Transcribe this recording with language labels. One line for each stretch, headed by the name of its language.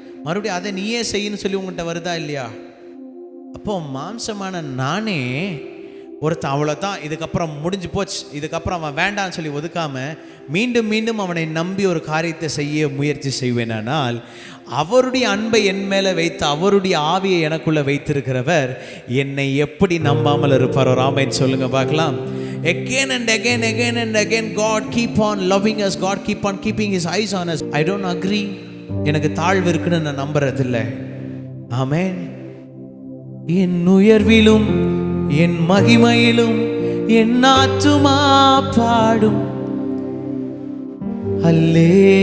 Tamil: மறுபடியும் அதை நீயே செய்யணும்னு சொல்லி உங்கள்கிட்ட வருதா இல்லையா? அப்போ மாம்சமான நானே ஒருத்தன் அவ்வளோதான், இதுக்கப்புறம் முடிஞ்சு போச்சு, இதுக்கப்புறம் அவன் வேண்டான்னு சொல்லி ஒதுக்காம மீண்டும் மீண்டும் அவனை நம்பி ஒரு காரியத்தை செய்ய முயற்சி செய்வேனால், அவருடைய அன்பை என் மேலே வைத்து அவருடைய ஆவியை எனக்குள்ள வைத்திருக்கிறவர் என்னை எப்படி நம்பாமல் இருப்பாரோ? ஆமென் சொல்லுங்க பார்க்கலாம்.
English: Again and again, again and again, God keep on loving us. God keep on keeping His eyes on us. I don't agree.
Tamil: எனக்கு தாழ்வு இருக்குன்னு நான் நம்புறதில்லை. ஆமென். என் உயர்விலும் என் மகிமையிலும் என் ஆத்துமா பாடும் அல்லேலூயா.